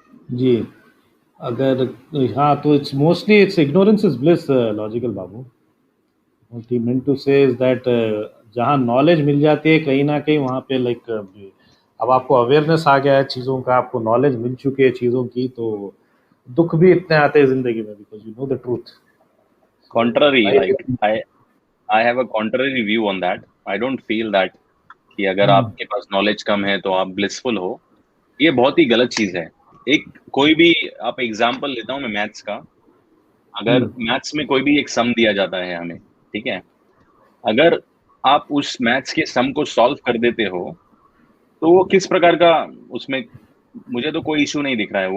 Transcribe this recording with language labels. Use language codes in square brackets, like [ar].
[hi] जी, अगर हाँ तो [en] It's mostly it's ignorance is bliss logical बाबू। What he meant to say is that [hi] जहाँ नॉलेज मिल जाती है कहीं ना कहीं वहाँ पे लाइक अब आपको अवेयरनेस आ गया है चीज़ों का, आपको नॉलेज मिल चुकी है चीज़ों की, तो दुख भी इतने आते हैं जिंदगी में [en] Because you know the truth. Contrary, like I have a contrary view on that. I don't feel that [hi] कि अगर आपके पास नॉलेज कम है तो आप ब्लिसफुल हो, ये बहुत ही गलत चीज है। एक कोई भी आप एग्जांपल लेता हूँ मैं मैथ्स का, अगर मैथ्स में कोई भी एक सम दिया जाता है हमें, ठीक है, अगर आप उस मैथ्स के सम को सॉल्व कर देते हो तो वो किस प्रकार का, उसमें मुझे तो कोई इशू नहीं दिख रहा है।